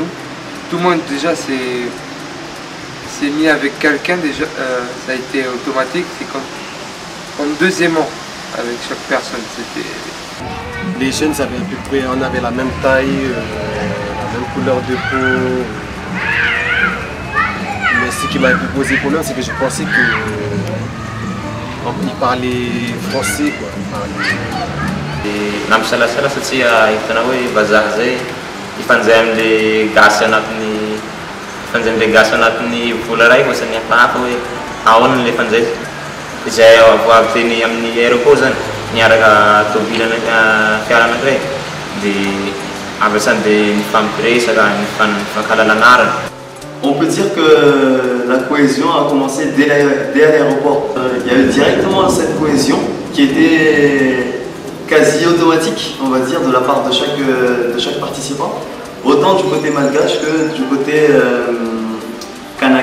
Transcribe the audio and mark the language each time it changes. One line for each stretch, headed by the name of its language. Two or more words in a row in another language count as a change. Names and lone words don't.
French: Tout le monde déjà s'est mis avec quelqu'un, déjà ça a été automatique, c'est comme deuxièmement avec chaque personne. Les jeunes avaient à peu près, on avait la même taille, la même couleur de peau. Mais ce qui m'a posé problème, c'est que je pensais qu'ils parlaient français, quoi.
Malagasy: Nampisalasala satria hitanao hoe vazaha zay ifanjay am'le gasy anatin'ny vola raiky ohatrany hafahafa hoe ahoana le fanjay izay avy teny amin'ny aéroport zany niaraka tôbily fiara anankiray dia avy dia nifampiresaka nifankahalalana.
French: On peut dire que la cohésion a commencé dès l'aéroport. Il y avait directement cette cohésion qui était quasi automatique, on va dire, de la part de chaque participant, autant du côté malgache que du côté kanak.